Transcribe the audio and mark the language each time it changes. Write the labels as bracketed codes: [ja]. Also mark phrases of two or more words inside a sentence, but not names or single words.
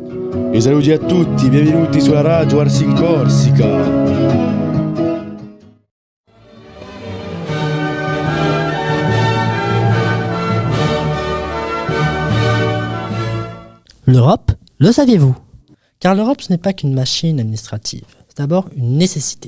[it] E saluti a tutti, benvenuti sulla Radio Ars in Corsica. [fr] L'Europe, le saviez-vous? Car l'Europe, ce n'est pas qu'une machine administrative. C'est d'abord une nécessité.